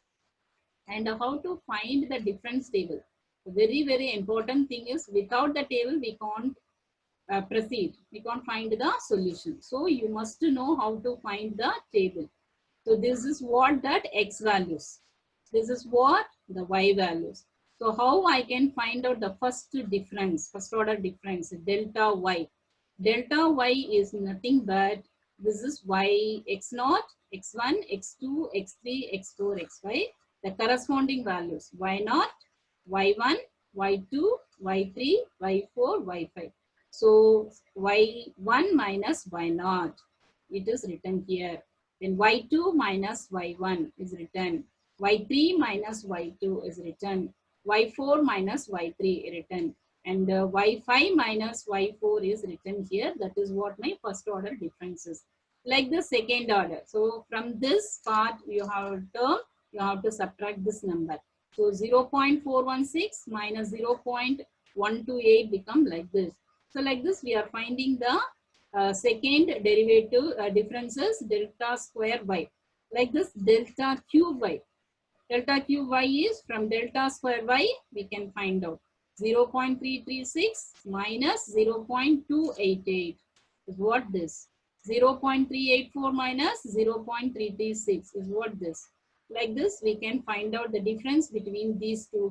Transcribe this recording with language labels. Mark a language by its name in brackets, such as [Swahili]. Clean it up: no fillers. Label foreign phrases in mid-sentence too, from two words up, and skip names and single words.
[English] And how to find the difference table. The very important thing is, without the table we can't proceed. We can't find the solution. So you must know how to find the table. So this is what that x values. This is what the y values. So how I can find out the first difference, first order difference, delta y. Delta y is nothing but this is y x0, x1, x2, x3, x4, xy. The corresponding values y0, y1, y2, y3, y4, y5. So y1 minus y0, it is written here. Then y2 minus y1 is written. y3 minus y2 is written. y4 minus y3 written. And y5 minus y4 is written here. That is what my first order difference is. Like the second order. So from this part, you have a term, you have to subtract this number. So 0.416 minus 0.128 become like this. So like this, we are finding the second derivative differences, delta square y. Like this, delta cube y. Delta cube y is from delta square y, we can find out 0.336 minus 0.288 is what this. 0.384 minus 0.336 is what this. Like this, we can find out the difference between these two.